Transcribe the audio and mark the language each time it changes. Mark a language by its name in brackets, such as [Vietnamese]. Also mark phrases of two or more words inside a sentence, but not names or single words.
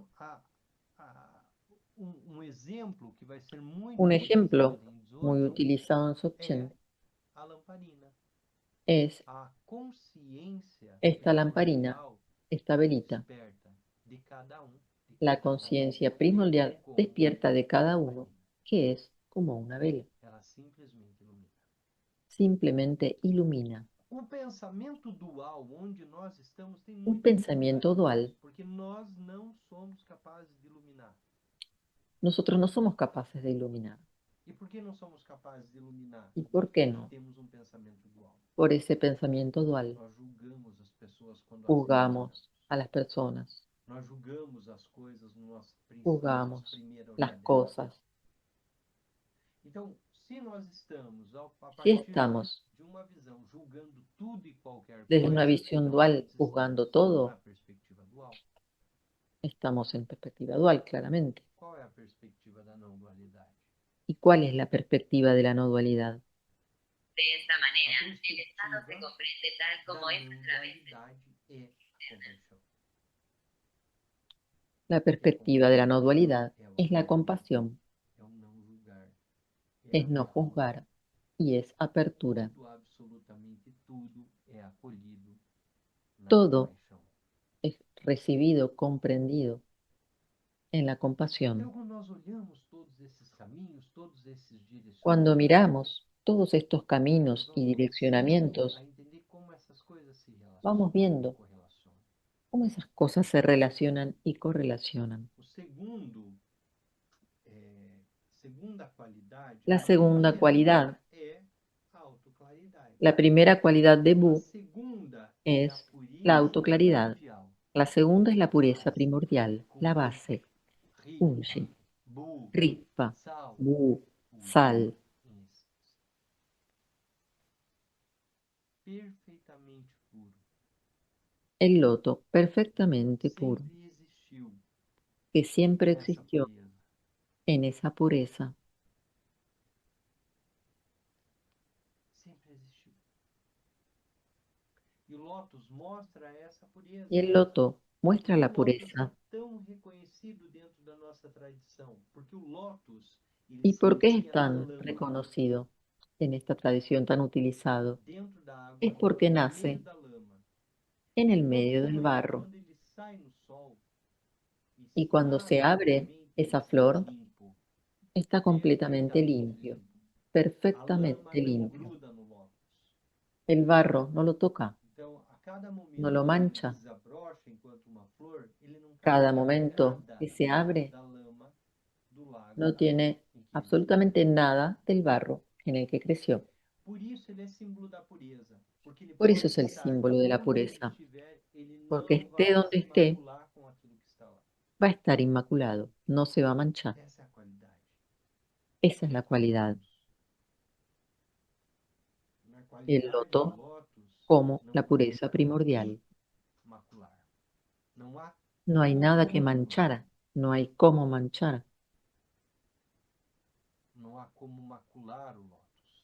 [Spanish] Un ejemplo muy utilizado en Dzogchen es esta lamparina, esta velita, la conciencia primordial despierta de cada uno que es como una vela. [Portuguese] Ela simplesmente ilumina. [Spanish] Simplemente ilumina. [Portuguese] O pensamento dual onde nós estamos tem [Spanish] Un [Portuguese] muita [Spanish] pensamiento [Portuguese] dificuldade [Spanish] dual. [Portuguese] porque nós não somos capazes de iluminar. [Spanish] Nosotros no somos capaces de iluminar. [Portuguese] E por que não somos capazes de iluminar? [Spanish] ¿Y por qué [Portuguese] Porque [Spanish] no? [Portuguese] temos um pensamento dual. [Spanish] Por ese pensamiento dual. [Portuguese] Nós julgamos as pessoas quando as [Spanish] Juzgamos a las personas, [Portuguese] Nós julgamos as coisas no nossa [Spanish] juzgamos [Portuguese] primeira [Spanish] las [Portuguese] olhada. [Spanish] cosas. [Portuguese] Então, se nós estamos a [Spanish] Si [Portuguese] partir [Spanish] estamos [Portuguese] de uma visão julgando tudo e qualquer [Spanish] desde una [Portuguese] coisa, [Spanish] visión [Portuguese] então [Spanish] dual [Portuguese] nós [Spanish] juzgando [Portuguese] estamos [Spanish] todo, [Portuguese] na perspectiva dual. [Spanish] estamos en perspectiva dual, claramente. [Portuguese] Qual é a perspectiva da não dualidade? [Spanish] ¿Y cuál es la perspectiva de la no dualidad? De esta manera, [Portuguese] A [Spanish] el estado se [Portuguese] perspectiva [Spanish] comprende tal [Portuguese] da [Spanish] como es [Portuguese] não [Spanish] a través de [Portuguese] dualidade é a compaixão. [Spanish] La perspectiva de la no dualidad es la compasión, [Portuguese] É o não julgar. [Spanish] es no juzgar y es apertura. [Portuguese] Tudo, absolutamente tudo é acolhido na [Spanish] Todo [Portuguese] compaixão. [Spanish] es recibido, comprendido en la compasión. [Portuguese] Então, quando nós olhamos todos esses caminhos, todos esses direcionamentos, [Spanish] Cuando miramos todos estos caminos [Portuguese] nós [Spanish] y [Portuguese] vamos [Spanish] direccionamientos, [Portuguese] a entender como essas coisas se [Spanish] vamos viendo [Portuguese] correlacionam. [Spanish] cómo esas cosas se relacionan y correlacionan. [Portuguese] O segundo, segunda qualidade, [Spanish] La [Portuguese] a [Spanish] segunda [Portuguese] primeira [Spanish] cualidad, [Portuguese] é a autoclaridade. [Spanish] la primera cualidad de [Portuguese] A Bu segunda [Spanish] es [Portuguese] a pureza [Spanish] la autoclaridad. [Portuguese] primordial. [Spanish] La segunda es la pureza primordial, la base, Ripa, unshi, bu, rispa, sal, Bu, puro, sal, [Portuguese] em essência. Perfeitamente puro. [Spanish] el loto perfectamente puro, [Portuguese] Sempre existiu [Spanish] que siempre [Portuguese] essa [Spanish] existió [Portuguese] pureza. [Spanish] en esa pureza. [Portuguese] Sempre existiu. E o Lotus mostra essa pureza. [Spanish] Y el loto muestra [Portuguese] O [Spanish] la [Portuguese] Lotus [Spanish] pureza. [Portuguese] é tão reconhecido dentro da nossa tradição, porque o Lotus ele [Spanish] ¿Y [Portuguese] se [Spanish] por qué es [Portuguese] inicia na [Spanish] tan [Portuguese] lama, [Spanish] reconocido en esta tradición, tan utilizado? [Portuguese] dentro da água, [Spanish] Es porque [Portuguese] no [Spanish] nace [Portuguese] meio da lama. [Spanish] en el [Portuguese] Todo [Spanish] medio del [Portuguese] florento, [Spanish] barro. [Portuguese] quando ele sai no sol, [Spanish] Y cuando [Portuguese] está [Spanish] se abre [Portuguese] totalmente [Spanish] esa flor, [Portuguese] limpo, [Spanish] está completamente [Portuguese] perfeitamente [Spanish] limpio, [Portuguese] limpo. A lama [Spanish] perfectamente [Portuguese] não [Spanish] limpio. [Portuguese] gruda no Lotus. [Spanish] El barro no lo toca, [Portuguese] Então, a cada momento [Spanish] no lo [Portuguese] que [Spanish] mancha. [Portuguese] ele desabrocha enquanto uma flor, ele não [Spanish] Cada [Portuguese] carrega [Spanish] momento [Portuguese] nada [Spanish] que se abre [Portuguese] da lama do lago [Spanish] no tiene [Portuguese] em que ele [Spanish] absolutamente nada del barro en el que creció. [Portuguese] Por isso ele é símbolo da pureza, porque ele [Spanish] Por [Portuguese] pode [Spanish] eso es el [Portuguese] estar [Spanish] símbolo de la [Portuguese] onde ele [Spanish] pureza, [Portuguese] estiver, ele [Spanish] porque [Portuguese] não vai [Spanish] esté donde [Portuguese] se [Spanish] esté, [Portuguese] macular com aquilo que está lá. [Spanish] va a estar inmaculado, no se va a manchar. [Portuguese] Essa é a qualidade. [Spanish] Esa es la cualidad. [Portuguese] Na [Spanish] El [Portuguese] qualidade do [Spanish] loto [Portuguese] Lotus [Spanish] como [Portuguese] não [Spanish] la [Portuguese] há [Spanish] pureza [Portuguese] o [Spanish] primordial. [Portuguese] que macular. Não há [Spanish] No hay nada que [Portuguese] como [Spanish] manchar, no hay cómo manchar, [Portuguese] não há como macular o Lotus,